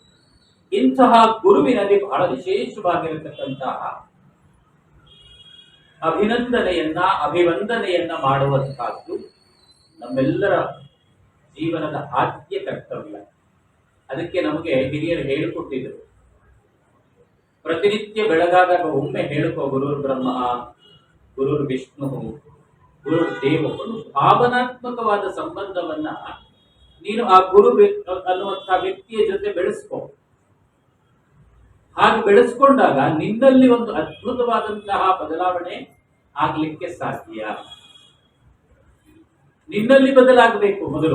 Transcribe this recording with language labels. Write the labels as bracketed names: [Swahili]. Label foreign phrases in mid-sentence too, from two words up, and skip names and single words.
[Kannada] ಇಂತಹ ಗುರುವಿನಲ್ಲಿ ಬಹಳ ವಿಶೇಷವಾಗಿರತಕ್ಕಂತಹ ಅಭಿವಂದನೆಯನ್ನ ಮಾಡುವಂತಹದ್ದು ನಮ್ಮೆಲ್ಲರ ಜೀವನದ ಆದ್ಯ ಕರ್ತವ್ಯ. ಅದಕ್ಕೆ ನಮಗೆ ಹಿರಿಯರು ಹೇಳಿಕೊಟ್ಟಿದ್ರು, ಪ್ರತಿನಿತ್ಯ ಬೆಳಗಾದಾಗ ಒಮ್ಮೆ ಹೇಳಿಕೋ [Sanskrit] ಗುರುರ್ ಬ್ರಹ್ಮ, ಗುರುರ್ ವಿಷ್ಣು, ಗುರುರ್ ದೇವ. [Kannada] ಒಂದು ಭಾವನಾತ್ಮಕವಾದ ಸಂಬಂಧವನ್ನ ನೀನು ಆ ಗುರು ಅನ್ನುವಂತಹ ವ್ಯಕ್ತಿಯ ಜೊತೆ ಬೆಳೆಸ್ಕೋ. ಹಾಗೆ ಬೆಳೆಸ್ಕೊಂಡಾಗ ನಿನ್ನಲ್ಲಿ ಒಂದು ಅದ್ಭುತವಾದಂತಹ ಬದಲಾವಣೆ ಆಗ್ಲಿಕ್ಕೆ ಸಾಧ್ಯ. ನಿನ್ನಲ್ಲಿ ಬದಲಾಗಬೇಕು ಮೊದಲು.